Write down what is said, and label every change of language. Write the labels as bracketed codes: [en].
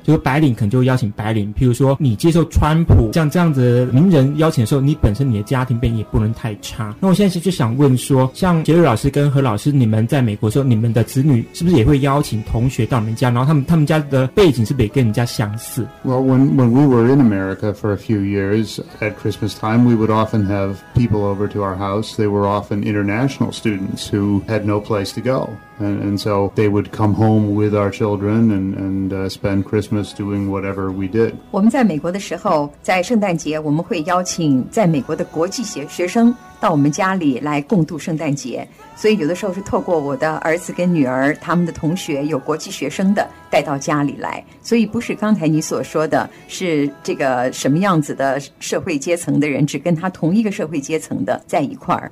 [zh] 就是白领可能就邀请白领，譬如说你接受川普像这样子名人邀请的时候，你本身你的家庭背景也不能太差。那我现在就想问说，像杰瑞老师跟何老师，你们在美国的时候，你们的子女是不是也会邀请同学到你们家，然后他们家的背景是不是也跟人家相似？ [en] When we were in America for a few years at Christmas time, we would often have people over to our house. They were often international students who had no place to go. And so they would come home with our children and spend Christmas doing whatever we did. [zh] 我们在美国的时候，在圣诞节我们会邀请在美国的国际学生到我们家里来共度圣诞节。所以有的时候是透过我的儿子跟女儿，他们的同学有国际学生的，带到家里来，所以不是刚才你所说的是这个什么样子的社会阶层的人只跟他同一个社会阶层的在一块儿。